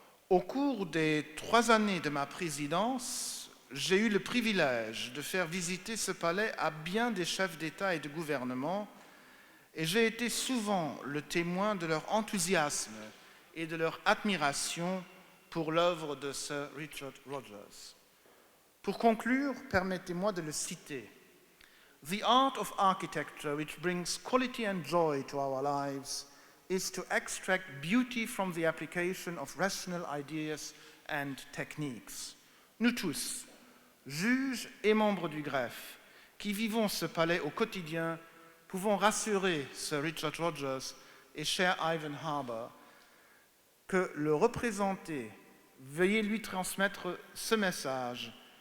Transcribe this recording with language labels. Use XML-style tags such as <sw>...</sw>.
<fr>Au cours des 3 années de ma présidence, j'ai eu le privilège de faire visiter ce palais à bien des chefs d'État et de gouvernement, et j'ai été souvent le témoin de leur enthousiasme et de leur admiration pour l'œuvre de Sir Richard Rogers. Pour conclure, permettez-moi de le citer.</fr> <en>The art of architecture which brings quality and joy to our lives is to extract beauty from the application of rational ideas and techniques.</en> <fr>Nous tous, juges et membres du greffe, qui vivons ce palais au quotidien, pouvons rassurer Sir Richard Rogers et cher Ivan Harbour que le représenter, veuillez lui transmettre ce message.</fr>